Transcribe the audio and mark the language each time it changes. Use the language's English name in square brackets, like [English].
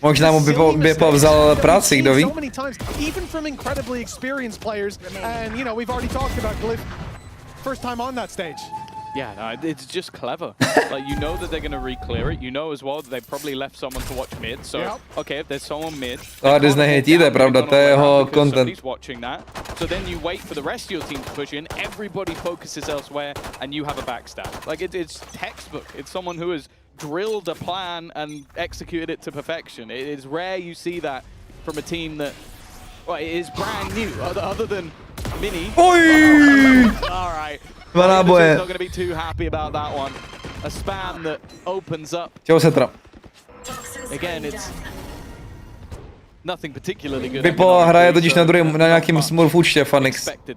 [Czech] možná mu Bipa vzal práci, kdo ví? [English] So many times, even from incredibly experienced players. And, you know, we've already talked about Glyph. First time on that stage. Yeah, no, it's just clever. Like, you know that they're going to re-clear it. You know as well that they probably left someone to watch mid. So, okay, if there's someone mid... [Czech] Ardis nehejtí, to je pravda, to je jeho content. [English] He's watching that. So then you wait for the rest of your team to push in. Everybody focuses elsewhere, and you have a backstab. Like, it's textbook. It's someone who has drilled a plan and executed it to perfection. It is rare you see that from a team that... Well, it is brand new, other than Minny. Oi! All right. Not going to be too happy about that one. A spam that opens up. Again, it's nothing particularly good. [Czech] Vipo hraje totiž na nějakým smurf účtě, Fanix.